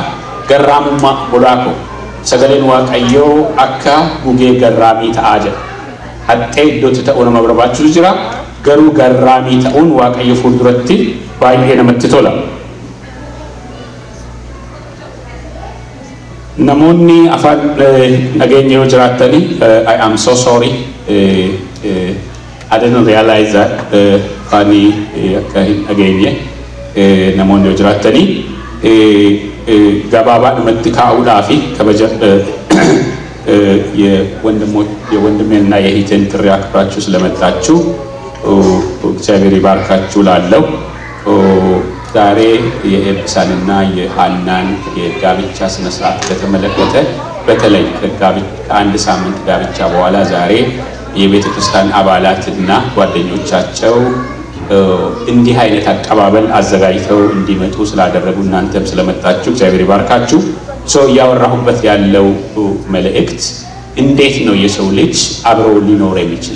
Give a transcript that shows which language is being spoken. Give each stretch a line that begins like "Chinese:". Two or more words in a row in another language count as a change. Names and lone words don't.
Oromo: Garraamummaa godhaako sagaleen waaqayyoo akka gugee garraamii ta'aa jedha. Haxxee iddootti ta'uu nama barbaachisu jira. Garuu garraamii ta'uun waaqayyo fuulduratti baay'ee namatti tola. Namoonni afaan nageenya yoo jiraatanii
English: I am so sorry. I didn't realize that
Oromo: ani akka hin dhageenye namoonni jiraatanii gabaabadhumatti kaa'uudhaafi kabaja የወንድሜና
Amharic: የእህቴን ጥሪ አክብራችሁ ስለመጣችሁ እግዚአብሔር ይባርካችሁ ላለው ዛሬ የኤልሳንና የሃናን የጋብቻ ስነ ስርዓት በተመለከተ በተለይ ከአንድ ሳምንት ጋብቻ በኋላ ዛሬ የቤተ ክርስቲያን አባላትና ጓደኞቻቸው እንዲህ አይነት አቀባበል አዘጋጅተው እንዲመጡ ስላደረጉ እናንተም ስለመጣችሁ እግዚአብሔር ይባርካችሁ። ያወራሁበት ያለው መልእክት እንዴት ነው የሰው ልጅ አብሮ ሊኖር የሚችለው?